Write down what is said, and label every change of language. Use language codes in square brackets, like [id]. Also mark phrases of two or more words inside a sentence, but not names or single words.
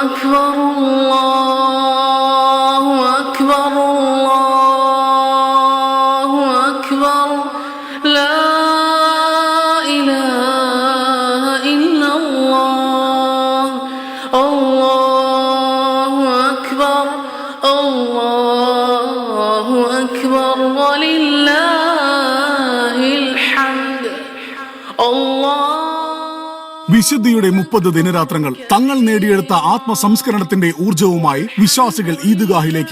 [ar] أكبر الله أكبر الله أكبر لا إله إلا الله الله أكبر الله أكبر ولله الحمد الله. [ml] വിശുദ്ധിയുടെ 30 ദിനരാത്രങ്ങൾ തങ്ങൾ നേടിയെടുത്ത ആത്മസംസ്കരണത്തിന്റെ ഊർജവുമായി വിശ്വാസികൾ ഈദ്ഗാഹിലേക്ക്.